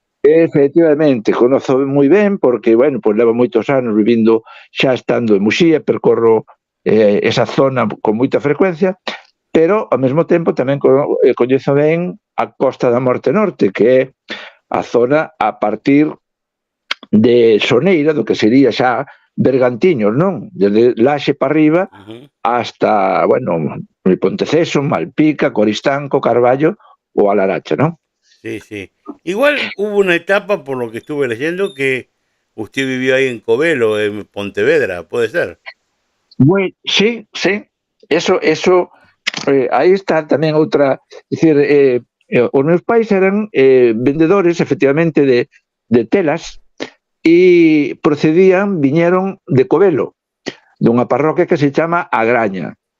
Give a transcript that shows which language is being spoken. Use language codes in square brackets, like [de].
[gl] Efectivamente, conozo moi ben, porque, bueno, pues levo moitos anos vivindo, xa estando en Muxía, percorro esa zona con moita frecuencia, pero ao mesmo tempo tamén coñezo ben a Costa da Morte Norte, que é a zona a partir de Soneira, do que sería xa Bergantiños, non? [es] Desde Laxe para arriba hasta, bueno, Ponteceso, Malpica, Coristanco, Carballo o Alaracha, ¿no? Sí, sí. Igual hubo una etapa, por lo que estuve leyendo, que usted vivió ahí en Covelo, en Pontevedra, ¿puede ser? Bueno, sí, sí. [gl] Eso aí está tamén outra, dicir, os meus pais eran vendedores, efectivamente, de telas, e viñeron de Covelo, dunha parroquia que se chama Agraña.